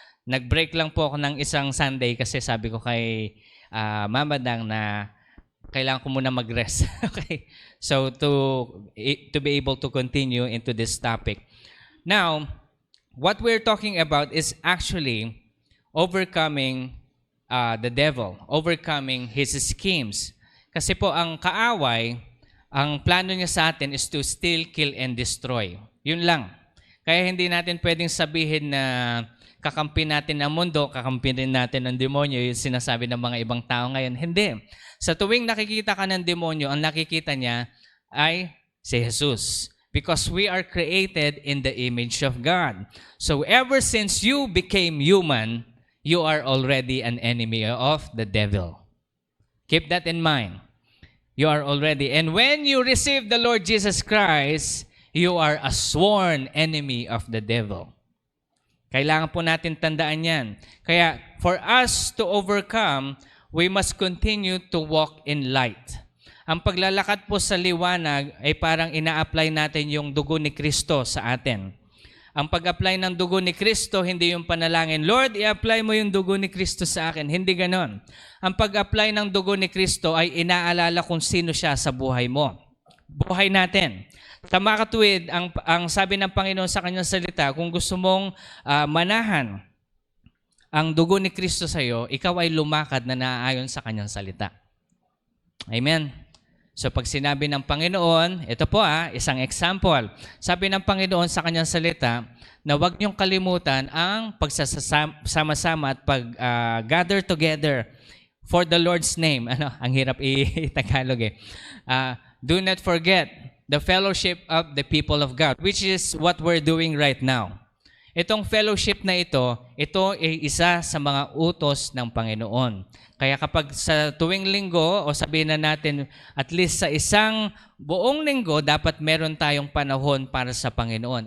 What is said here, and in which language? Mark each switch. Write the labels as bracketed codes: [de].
[tl] Nag-break lang po ako ng isang Sunday kasi sabi ko kay Mama Dang na kailangan ko muna mag-rest. Okay? [en] So to be able to continue into this topic. Now, what we're talking about is actually overcoming the devil, overcoming his schemes. [tl] Kasi po ang kaaway, ang plano niya sa atin [en] is to steal, kill, and destroy. [tl] Yun lang. Kaya hindi natin pwedeng sabihin na kakampi natin ang mundo, kakampi rin natin ang demonyo, yung sinasabi ng mga ibang tao ngayon. Hindi. Sa tuwing nakikita ka ng demonyo, ang nakikita niya ay si Jesus. [en] Because we are created in the image of God. So ever since you became human, you are already an enemy of the devil. Keep that in mind. You are already. And when you receive the Lord Jesus Christ, you are a sworn enemy of the devil. [tl] Kailangan po natin tandaan yan. [en] Kaya for us to overcome, we must continue to walk in light. [tl] Ang paglalakad po sa liwanag ay parang ina-apply natin yung dugo ni Kristo sa atin. Ang pag-apply ng dugo ni Kristo, hindi yung panalangin, Lord, i-apply mo yung dugo ni Kristo sa akin. Hindi ganon. Ang pag-apply ng dugo ni Kristo ay inaalala kung sino siya sa buhay mo. Buhay natin. Tama katuwid, ang sabi ng Panginoon sa kanyang salita, kung gusto mong manahan ang dugo ni Kristo sa iyo, ikaw ay lumakad na naaayon sa kanyang salita. Amen. So pag sinabi ng Panginoon, ito po isang example. Sabi ng Panginoon sa kanyang salita na huwag niyong kalimutan ang pagsasama-sama at pag-gather together [en] for the Lord's name. [tl] Ang hirap i-Tagalog eh. [en] Do not forget the fellowship of the people of God, which is what we're doing right now. [tl] Itong fellowship na ito ay isa sa mga utos ng Panginoon. Kaya kapag sa tuwing linggo, o sabihin na natin, at least sa isang buong linggo, dapat meron tayong panahon para sa Panginoon.